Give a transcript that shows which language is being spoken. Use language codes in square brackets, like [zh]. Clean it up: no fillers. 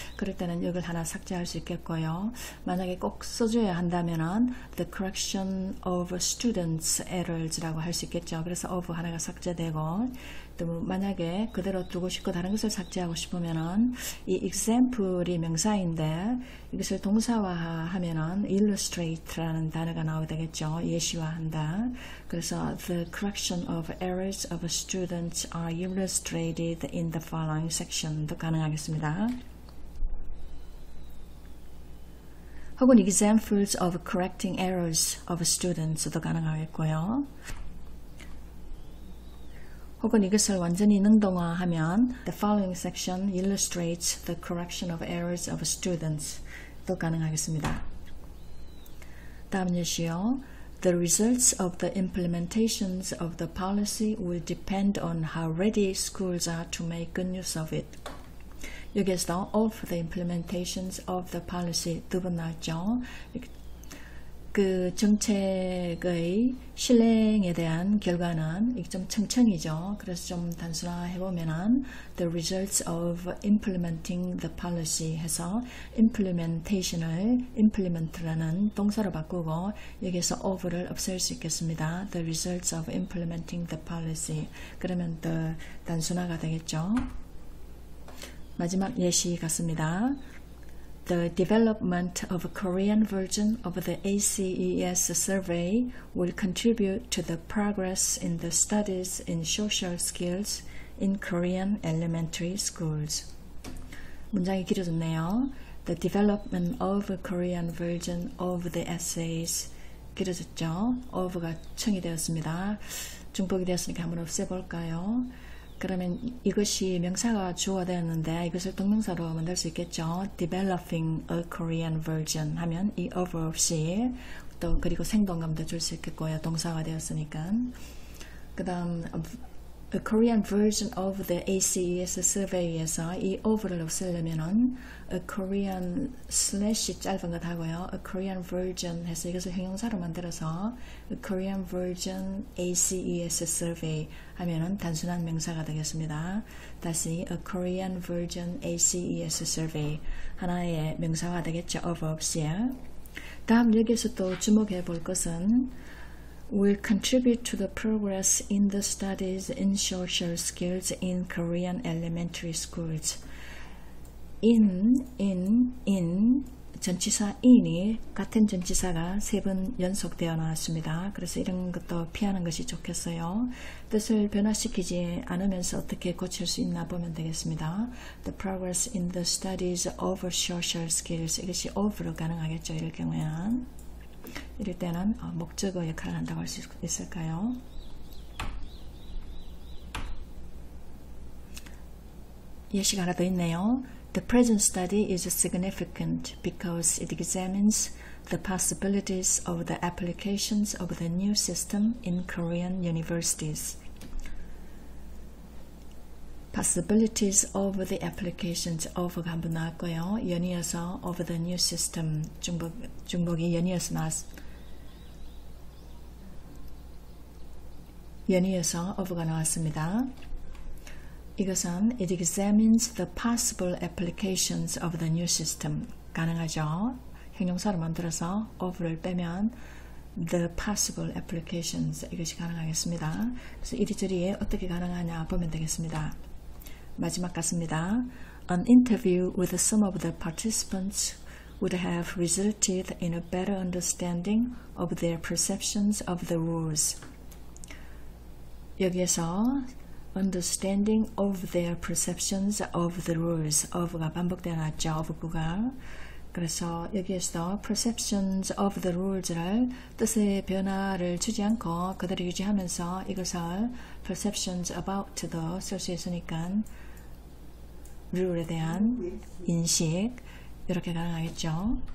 [ko] 그럴 때는 이걸 하나 삭제할 수 있겠고요. 만약에 꼭 써줘야 한다면은 [en] the correction of students errors [ko] 라고 할 수 있겠죠. 그래서 of 하나가 삭제되고 또 만약에 그대로 두고 싶고 다른 것을 삭제하고 싶으면은 이 example이 명사인데 이것을 동사화하면은 illustrate라는 단어가 나오게 되겠죠. 예시화한다. [en] 그래서 the correction of errors of students are illustrated in the following section도 [ko] 가능하겠습니다. 혹은 [en] examples of correcting errors of students도 [ko] 가능하겠고요. 혹은 이것을 완전히 능동화하면 [en] the following section illustrates the correction of errors of students도 [ko] 가능하겠습니다. 다음 예시요. [en] The results of the implementations of the policy will depend on how ready schools are to make good use of it. [ko] 여기에서 [en] of the implementations of the policy [ko] 두 번 나왔죠. 그 정책의 실행에 대한 결과는 좀 층층이죠. 그래서 좀 단순화해보면은 [en] the results of implementing the policy [ko] 해서 implementation을 implement라는 동사로 바꾸고 여기에서 of를 없앨 수 있겠습니다. [en] the results of implementing the policy [ko] 그러면 더 단순화가 되겠죠. 마지막 예시 같습니다. [en] The development of a Korean version of the ACES survey will contribute to the progress in the studies in social skills in Korean elementary schools. [ko] 문장이 길어졌네요. [en] The development of a Korean version of the essays. [ko] 길어졌죠? of가 층이 되었습니다. 중복이 되었으니까 한번 없애볼까요? 그러면 이것이 명사가 주어가 되었는데 이것을 동명사로 만들 수 있겠죠. [en] Developing a Korean version [ko] 하면 이 of 없이 또 그리고 생동감도 줄 수 있겠고요. 동사가 되었으니까. 그 다음 [en] A Korean version of the ACES survey [ko] 에서 이 of를 없애려면은 A Korean slash 짧은 것 하고요. A Korean version 해서 이것을 형용사로 만들어서 [en] A Korean version ACES survey [ko] 하면은 단순한 명사가 되겠습니다. 다시 [en] A Korean version ACES survey [ko] 하나의 명사가 되겠죠. of 없이. 다음 여기서 또 주목해 볼 것은 [en] will contribute to the progress in the studies in social skills in Korean elementary schools. [ko] in 전치사 in이 같은 전치사가 3번 연속되어 나왔습니다. 그래서 이런 것도 피하는 것이 좋겠어요. 뜻을 변화시키지 않으면서 어떻게 고칠 수 있나 보면 되겠습니다. [en] The progress in the studies of social skills. [ko] 이것이 of로 가능하겠죠. 이럴 경우에는. 이럴 때는 목적어 역할을 한다고 할 수 있을까요? 예시가 하나 더 있네요. [en] The present study is significant because it examines the possibilities of the applications of the new system in Korean universities. Possibilities of the applications of가 [ko] 한번 나왔고요. 연이어서 of the new system 중복이 연이어서 of가 나왔습니다. 이것은 [en] it examines the possible applications of the new system [ko] 가능하죠. 형용사로 만들어서 of를 빼면 [en] the possible applications [ko] 이것이 가능하겠습니다. 그래서 이리저리 어떻게 가능하냐 보면 되겠습니다. 마지막 같습니다. [en] An interview with some of the participants would have resulted in a better understanding of their perceptions of the rules. [ko] 여기에서 [en] understanding of their perceptions of the rules of가 [ko] 반복되어 나왔죠. of구가. 그래서 여기에서 [en] perceptions of the rules [ko] 를 뜻의 변화를 주지 않고 그대로 유지하면서 이것을 [en] perceptions about [ko] 도 쓸 수 있으니까 룰에 대한 인식 이렇게 가능하겠죠.